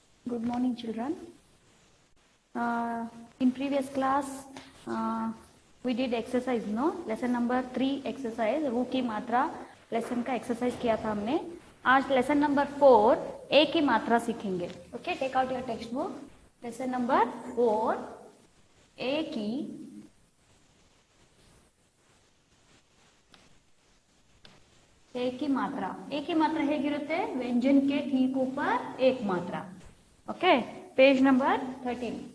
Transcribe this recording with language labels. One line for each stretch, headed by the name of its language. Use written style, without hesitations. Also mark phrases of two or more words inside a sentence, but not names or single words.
English: Good morning, children. In previous class, we did exercise, no? Lesson number 3 exercise,
Hindi: रू की मात्रा लेसन का एक्सरसाइज किया था हमने. आज
English: lesson number
Hindi: 4 ए की मात्रा सीखेंगे.
English: OK, take out your text book. lesson number
Hindi: 4 ए की मात्रा ಹೇಗಿರುತ್ತೆ? ವ್ಯಂಜನ के ठीक ऊपर एक मात्रा. ओके,
English: page number
Hindi: 13.